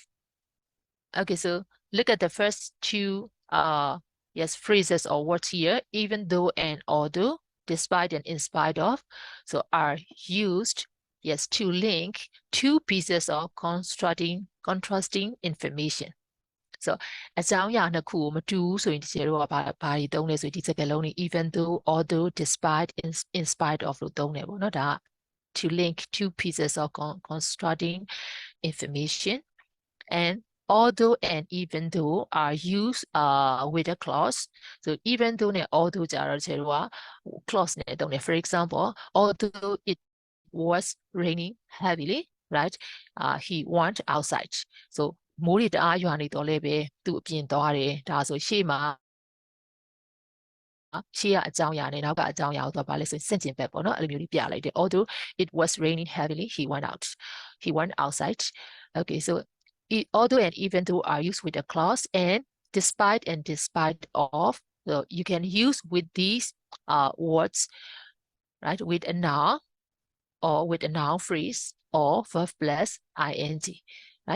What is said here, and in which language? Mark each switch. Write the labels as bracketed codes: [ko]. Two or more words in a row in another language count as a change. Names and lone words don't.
[en] Okay, so look at the first two phrases or words here. Even though and although, despite and in spite of, so are used to link two pieces of contrasting information. [my] So အကြောင်းအရာနှစ်ခုကိုမတူဘူးဆိုရင်ဒီတို့ကဘာတွေသုံးလဲဆိုဒီစကားလုံးတွေ [en] even though, although, despite, in spite of [my] လို့သုံးတယ်ပေါ့နော်ဒါ [en] to link two pieces of contrasting information. And although and even though are used with a clause. So even though [my] နဲ့ although ကြတော့ဒီတို့က clause နဲ့သုံးတယ် [en] for example, although it was raining heavily, right? He went outside. [my] So မိုးတွေတအားရွာနေတော့လည်းပဲသူအပြင်သွားတယ်ဒါဆိုရှေ့မှာရှေ့ကအကြောင်းအရာနဲ့နောက်ကအကြောင်းအရာကိုသွားပါလဲဆိုဆင့်ကျင်ဘက်ပေါ့နော်အဲ့လိုမျိုးလေးပြလိုက်တယ် [en] although it was raining heavily he went outside. Okay, so although and even though are used with a clause, and despite of, so you can use with these words, right, with a noun or with a noun phrase or verb plus ing, right?